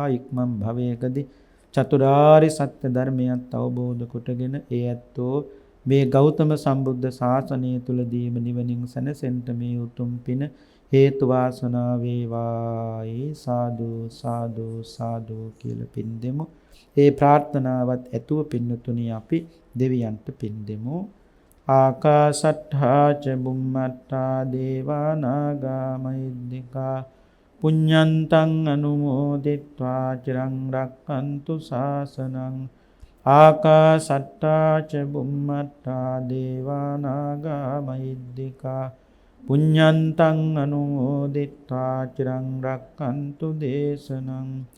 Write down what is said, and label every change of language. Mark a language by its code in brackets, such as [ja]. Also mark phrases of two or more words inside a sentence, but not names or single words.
[si] ඉක්මන් භවයකදී චතුරාර්ය සත්‍ය ධර්මයත් අවබෝධ කොටගෙන ඒ ඇත්තෝ මේ ගෞතම සම්බුද්ධ ශාසනය තුලදීම නිවනින් සැනසෙන්න මේ උතුම් පින හේතු වාසනා වේවා. සාදු සාදු සාදු කියලා පින් දෙමු. ඒ ප්‍රාර්ථනාවත් ඇතුව පින්නතුණි අපි දෙවියන්ට පින් දෙමු. [pi] ආකාශට්ඨා ච බුම්මට්ඨා දේවා නාග මහිද්దికා පුඤ්ඤන්තං අනුමෝදිත්වා චිරං රක්ඛන්තු ශාසනං. ආකාශට්ඨා ච බුම්මට්ඨා දේවා නාග මහිද්దికා පුඤ්ඤන්තං අනුමෝදිත්වා චිරං රක්ඛන්තු දේශනං.